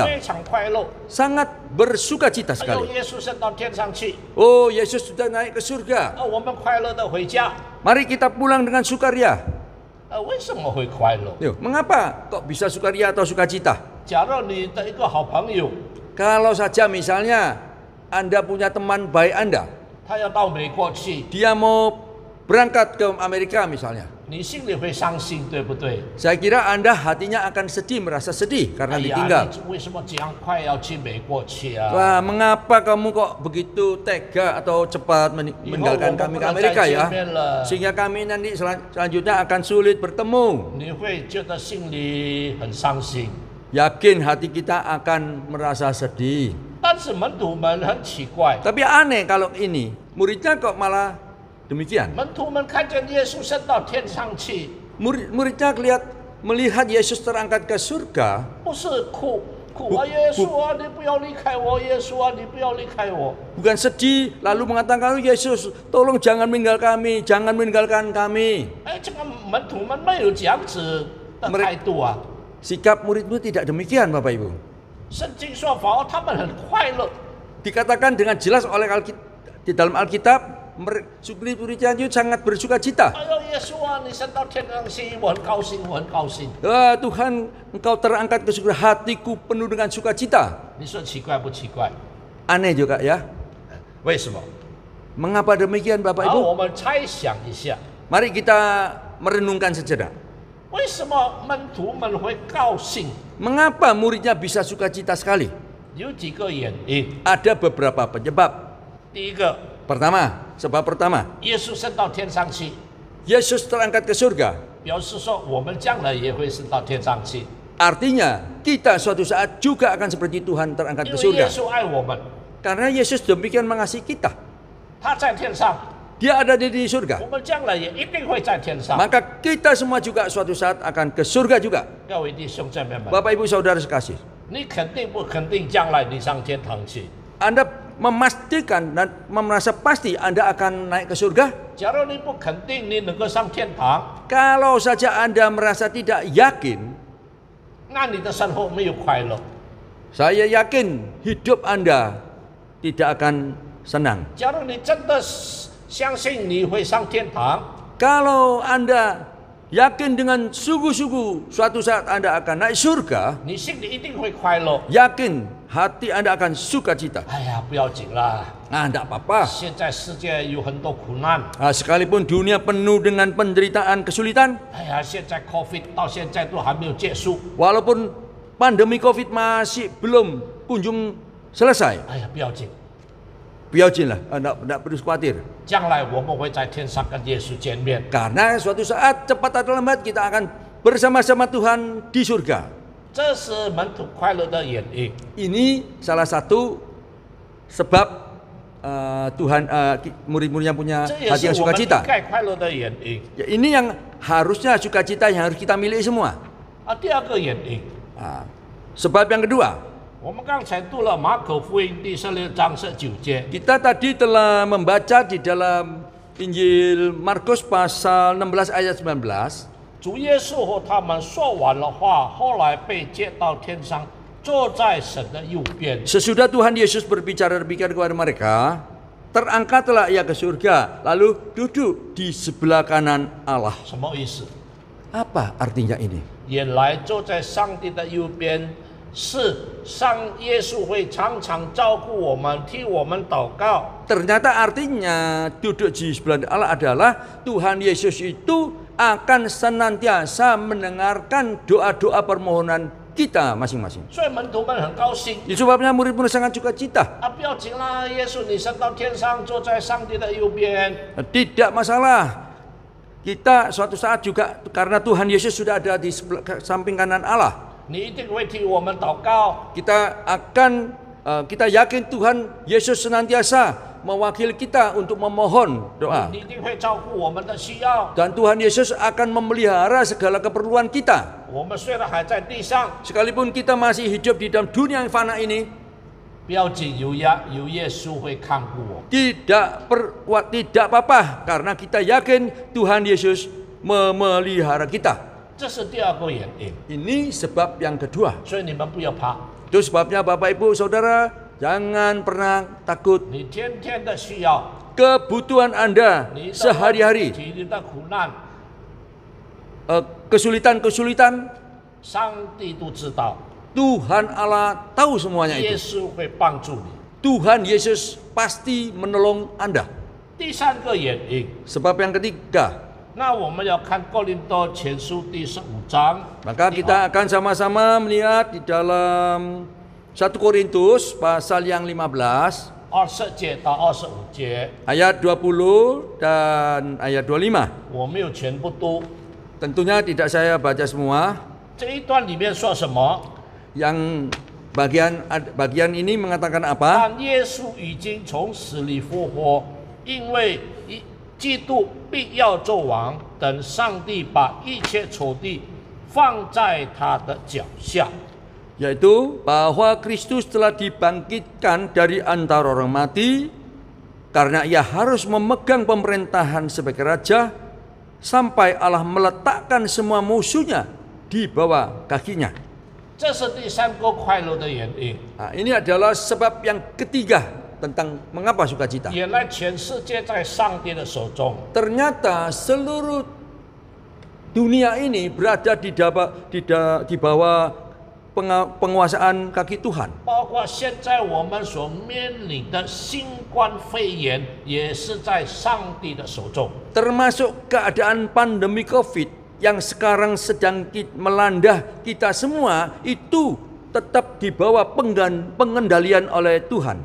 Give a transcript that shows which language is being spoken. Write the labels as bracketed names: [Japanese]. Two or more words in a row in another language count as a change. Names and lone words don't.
[Chinese] 非常快乐。 [Indonesian] sangat bersukacita 哎呦， sekali. [Chinese] 耶稣升到天上去， [Indonesian] Oh, Yesus sudah naik ke surga. [Chinese] 我们快乐的回家。 [Indonesian] Mari kita pulang dengan sukaria. [Chinese] 为什么会快乐？ [Indonesian] Yo, mengapa kok bisa sukaria atau sukacita? [Chinese] 假如你的一个好朋友， [Indonesian] Kalau saja misalnya Anda punya teman baik Anda, [Chinese] 他要到美国去， [Indonesian] dia mau berangkat ke Amerika misalnya. [Chinese] 你心里会伤心，对不对？ [Indonesian] Saya kira Anda hatinya akan sedih, merasa sedih 哎 karena 呀， ditinggal. [Chinese] 你为什么这样快要去美国去啊？ [Indonesian] Wah, mengapa kamu kok begitu tega atau cepat meninggalkan kami ke Amerika ya? Sehingga kami nanti selanjutnya akan sulit bertemu. [Chinese] 你会觉得心里很伤心。 [Indonesian] Yakin hati kita akan merasa sedih. [Chinese] 但是门徒们很奇怪， [Indonesian] Tapi aneh kalau ini, muridnya kok malah demikian. [Chinese] 门徒们看见耶稣升到天上去， [Indonesian] Muridnya melihat Yesus terangkat ke surga, [Chinese] 不是哭啊，耶稣啊，你不要离开我，耶稣啊，你不要离开我。 [Indonesian] bukan sedih lalu mengatakan, Yesus tolong jangan meninggalkan kami. [Chinese] 哎，这个门徒们没有这样子的态度啊。 [Indonesian] Sikap muridmu tidak demikian, Bapak Ibu. [Chinese] 圣经说反而他们很快乐， [Indonesian] Dikatakan dengan jelas oleh di dalam Alkitab, murid-muridnya itu sangat bersuka cita. [Chinese] 哎呦，耶稣啊，你升到天上去，我很高兴，我很高兴。 [Indonesian] Tuhan, Engkau terangkat ke surga, hatiku penuh dengan sukacita. [Chinese] 你说奇怪不奇怪？ [Indonesian] Aneh juga ya. [Chinese] 为什么？ [Indonesian] Mengapa demikian, Bapak [Chinese] 好， [Indonesian] Ibu? [Chinese] 我们猜想一下， [Indonesian] Mari kita merenungkan sejenak. [Chinese] 为什么门徒们会高兴？ [Indonesian] Mengapa muridnya bisa sukacita sekali? [Chinese] 有几个原因。 [Indonesian] Ada beberapa penyebab. [Chinese] 第一个， [Indonesian] Sebab pertama, [Chinese] 耶稣升到天上去， [Indonesian] Yesus terangkat ke surga. [Chinese] 表示说我们将来也会升到天上去， [Indonesian] Artinya, kita suatu saat juga akan seperti Tuhan terangkat [Chinese] 因 [Indonesian] ke [Chinese] 为耶 [Indonesian] surga. [Chinese] 稣爱我们， [Indonesian] Karena Yesus demikian mengasihi kita. [Chinese] 他在天上， [Indonesian] Dia ada di surga. [Chinese] 我们将来也一定会在天上。 [Indonesian] Maka kita semua juga suatu saat akan ke surga juga. [Chinese] 各位弟兄姐妹们， [Indonesian] Bapak Ibu Saudara sekasih, [Chinese] 你肯定不肯定将来你上天堂去？ [Indonesian] Anda memastikan dan merasa pasti Anda akan naik ke surga? [Chinese] 假如你不肯定你能够上天堂， [Indonesian] Kalau saja Anda merasa tidak yakin, [Chinese] 那你的生活没有快乐。 [Indonesian] saya yakin hidup Anda tidak akan senang. [Chinese] 假如你真的相信你会上天堂， [Indonesian] Kalau Anda yakin dengan sungguh-sungguh suatu saat Anda akan naik surga, [Chinese] 你心里一定会快乐。 [Indonesian] yakin hati Anda akan sukacita. [Chinese] 哎呀，不要紧啦， [Indonesian] Tidak apa-apa. [Chinese] 现在世界有很多苦难。 [Indonesian] Sekalipun dunia penuh dengan penderitaan, kesulitan, [Chinese] 哎呀，现在 COVID 到现在都还没有结束。 [Indonesian] walaupun pandemi COVID masih belum kunjung selesai, [Chinese] 哎呀，不要紧， [Indonesian] biarlah, tidak perlu khawatir. [Chinese] 将来我们会在天上跟耶稣见面。 [Indonesian] Karena suatu saat cepat atau lambat kita akan bersama-sama Tuhan di surga. [Chinese] 这是门徒快乐的原因。 [Indonesian] Ini salah satu sebab Tuhan murid-muridnya punya [Chinese] 这也 [Indonesian] hati [Chinese] 是 [Indonesian] yang [Chinese] 我们应 [Indonesian] sukacita. [Chinese] 该快乐的原因。 [Indonesian] Ya, ini yang harusnya sukacita yang harus kita miliki semua. [Chinese] 第二个原因， [Indonesian] Sebab yang kedua, [Chinese] 我们刚才读了马可福音第16章19节， [Indonesian] kita tadi telah membaca di dalam Injil Markus pasal 16 ayat 19. [Chinese] 主耶稣和他们说完了话，后来被接到天上，坐在神的右边。 [Indonesian] Sesudah Tuhan Yesus berbicara demikian kepada mereka, terangkatlah ia ke surga, lalu duduk di sebelah kanan Allah. [Chinese] 什么意思？ [Indonesian] Apa artinya ini? [Chinese] 原来坐在上帝的右边，是耶稣会常常照顾我们，替我们祷告。 [Indonesian] Ternyata artinya duduk di sebelah Allah adalah Tuhan Yesus itu akan senantiasa mendengarkan doa-doa permohonan kita masing-masing. [Chinese] 所以门徒们很高兴。 [Indonesian] Itu sebabnya murid-murid sangat sukacita. [Chinese] 不要紧啦，耶稣你升到天上，坐在上帝的右边。 [Indonesian] Tidak masalah. Kita suatu saat juga karena Tuhan Yesus sudah ada di samping kanan Allah. [Chinese] 你一定会替我们祷告。 [Indonesian] Kita yakin Tuhan Yesus senantiasa mewakili kita untuk memohon doa. [Chinese] 你一定会照顾我们的需要。 [Indonesian] Dan Tuhan Yesus akan memelihara segala keperluan kita. [Chinese] 我们虽然还在地上， [Indonesian] Sekalipun kita masih hidup di dalam dunia yang fana ini, [Chinese] 不要紧，有耶稣会看顾我。 [Indonesian] tidak apa-apa karena kita yakin Tuhan Yesus memelihara kita. [Chinese] 这是第二个原因， [Indonesian] Ini sebab yang kedua. [Chinese] 所以你们不要怕。 [Indonesian] Itu sebabnya Bapak Ibu Saudara jangan pernah takut. [Chinese] 你天天的需要， [Indonesian] Kebutuhan Anda [Chinese] 你的 [Indonesian] sehari-hari, [Chinese] 你的苦难， [Indonesian] kesulitan-kesulitan, [Chinese] 上帝都知道， [Indonesian] Tuhan Allah tahu semuanya [Chinese] 耶 [Indonesian] itu. [Chinese] 稣会帮助你。 [Indonesian] Tuhan Yesus pasti menolong Anda. [Chinese] 第三个原因， [Indonesian] Sebab yang ketiga, [Chinese] 那我们要看哥林多前书第15章， [Indonesian] maka kita akan sama-sama melihat di dalam 1 Korintus pasal yang 15 [Chinese] 20 节到25节， [Indonesian] ayat 20 dan ayat 25. [Chinese] 我没有全部读。 [Indonesian] Tentunya tidak saya baca semua. [Chinese] 这一段里面说什么？ [Indonesian] Yang bagian ini mengatakan apa? [Chinese] 但耶稣已经从死里复活，因为基督必要做王，等上帝把一切仇敌放在他的脚下。 [Indonesian] Yaitu bahwa Kristus telah dibangkitkan dari antara orang mati karena ia harus memegang pemerintahan sebagai raja sampai Allah meletakkan semua musuhnya di bawah kakinya. [Chinese] 这是第三个快乐的原因。 [Indonesian] Nah, ini adalah sebab yang ketiga tentang mengapa sukacita. [Chinese] 原来全世界在上帝的手中， [Indonesian] Ternyata seluruh dunia ini berada di bawah penguasaan kaki Tuhan. [Chinese] 包括现在我们所面临的新冠肺炎，也是在上帝的手中。 [Indonesian] Termasuk keadaan pandemi COVID yang sekarang sedang melanda kita semua, itu tetap di bawah pengendalian oleh Tuhan.